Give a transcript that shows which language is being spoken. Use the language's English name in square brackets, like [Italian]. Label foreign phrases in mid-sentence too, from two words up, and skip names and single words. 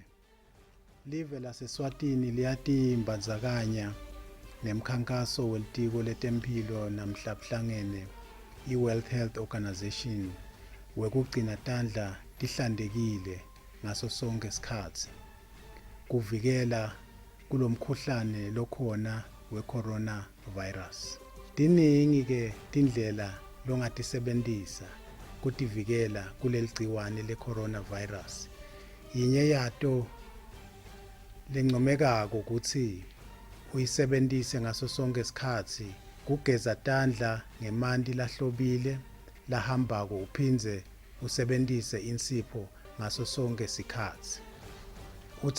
[Swati] Live laseswatini liyatimbandzakanya nemkhankaso welitiko letempilo namhlabuhlangene i-World Health Organization wekugcina tandla tihlantekile ngaso sonke isikhathi kuvikela kulomkhuhlane lokhona we-coronavirus. Tiningi ke tindlela longatisebentisa kutivikela kuleli gciwane le-coronavirus. Yinye yato lencomekako ukuthi uyisebentise ngaso sonke isikhathi kugeza tandla ngemanti lahlobile lahambako uphindze usebentise insipho ngaso sonke isikhathi.